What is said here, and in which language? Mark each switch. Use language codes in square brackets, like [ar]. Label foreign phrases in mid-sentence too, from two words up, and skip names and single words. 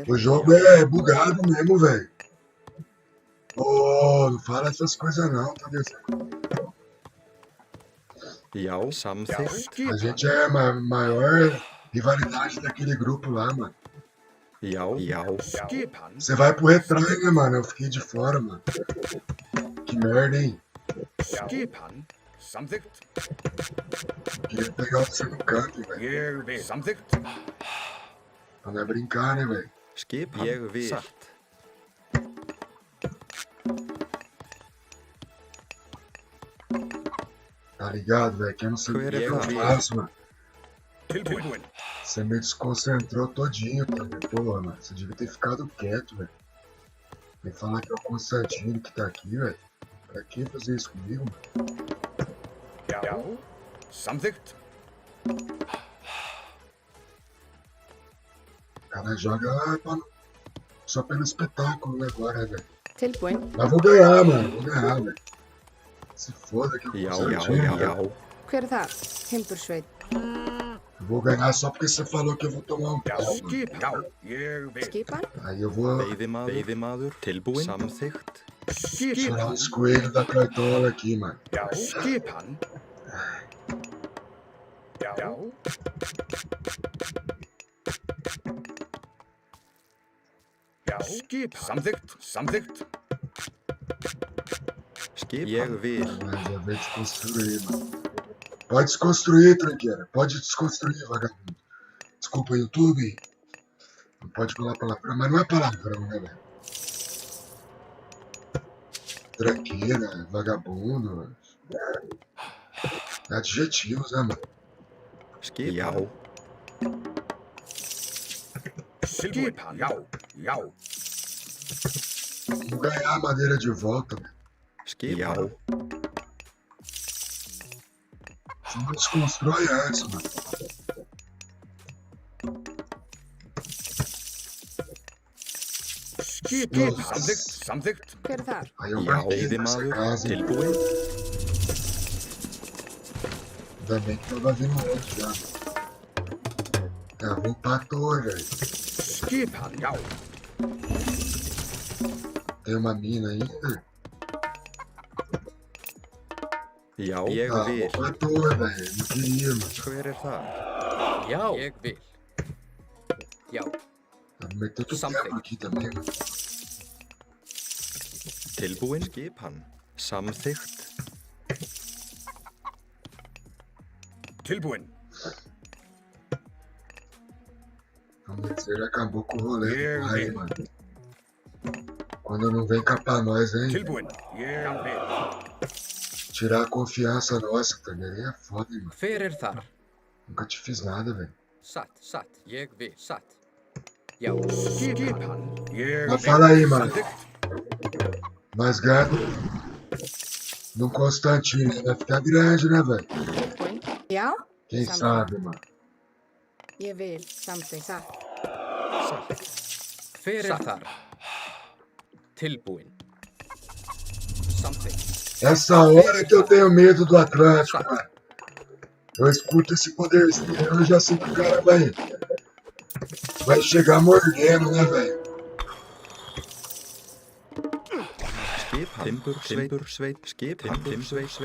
[pt] O jogo é bugado mesmo, velho. Ô, não fala essas coisas não, tá ligado? [is] Já, Já. samþykkt. [pt] A [is] Skipan. [pt] gente é a maior rivalidade daquele grupo lá, mano. [is] Já, já. Skipan. [pt] Você vai pro retrai, né, mano? Eu fiquei de fora, mano. Que merda, hein? [is] Skipan. Samþykkt. [pt] Queria pegar você no canto, velho. [is] Ég vil. Samþykkt. [pt] Pra não é brincar, né, velho? [is] Skipan. Ég vil. Satt. [pt] Tá ligado, velho? Que eu não sei o que [is] Querer eu ver. [pt] faço, mano. [is] Tilbúin. [pt] Você me desconcentrou todinho, tá ligado? Pô, mano, você devia ter ficado quieto, velho. Vem falar que é o Constantino que tá aqui, velho. Pra que fazer isso comigo, mano? [is] Já. Samþykkt. [pt] O cara joga só pelo espetáculo agora, velho. [is] Tilbúin. [pt] Mas vou ganhar, mano. Vou ganhar, velho. Se foda que eu [is] Já, [pt] vou [is] já, [pt] Constantino, velho. [is] já. Hver er það? Timbursveit. [pt] Eu vou ganhar só porque você falou que eu vou tomar um [is] Já. [pt] pau, mano. [is] Skipan. Já. Ég vil. Skipan. [pt] Aí eu vou [is] Veiðimaður. Tilbúin. Samþykkt. [pt] tirar os coelhos da cartola aqui, mano. [is] Já. Skipan. Já. Já. Skipan. Samþykkt. Samþykkt. Skipan. Ég vil. [pt] Mas já vai desconstruir, mano. Pode desconstruir, tranqueira. Pode desconstruir, vagabundo. Desculpa, YouTube. Não pode falar palavrão, mas não é palavrão, né, velho? Tranqueira, vagabundo. É adjetivos, né, mano? [is] Skipan. Já. Skipan. Já. Já. [pt] Vamos ganhar a madeira de volta, velho. [is] Skipan. [pt] Você não desconstrói antes, mano. [is] Skipið. Samþykkt. Samþykkt. Hver er þar? [pt] Aí eu [is] Já, [pt] marquei nessa [is] veiðimaður. [pt] casa. [is] Tilbúinn. [pt] Ainda bem que tava vindo outro já. Já vou pra torre, velho. [is] Skipan. Já. [pt] Tem uma mina ainda? [is] Já, ég [pt] Ah, [is] vil. [pt] vou pra torre, velho. Não queria, mano. [is] Hver er það? Já, ég vil. Já, [pt] Tá metendo outro Something. tempo aqui também, mano. [is] Tilbúinn. Skipan. Samþykkt. Tilbúinn. [pt] Vamos dizer, ele acabou com o rolê [is] Eu [pt] do pai, [is] vi. [pt] mano. Quando não vem cá pra nós, hein? [is] Tilbúinn. Ég vil. [pt] Tirar a confiança nossa também é foda, hein, mano. [is] hver er þar? [pt] Nunca te fiz nada, velho. [is] Satt, satt, ég vil, satt. Já, Skipan. Ég [pt] Mas [is] vil. [pt] fala aí, mano. [is] Samþykkt. [pt] Mas gado no Constantino vai ficar grande, né, velho? [is] Tilbúinn. Já, [pt] Quem [is] Samþykkt. [pt] sabe, mano. [is] ég vil. Samþykkt. Satt. hver er þar? Tilbúinn. Samþykkt. [pt] Essa hora que eu tenho medo do Atlântico, mano. Eu escuto esse poderzinho, eu já sei que o cara vai chegar mordendo, né, velho? [is] Skipan. Timbursveit. Skipan. Timbursveit.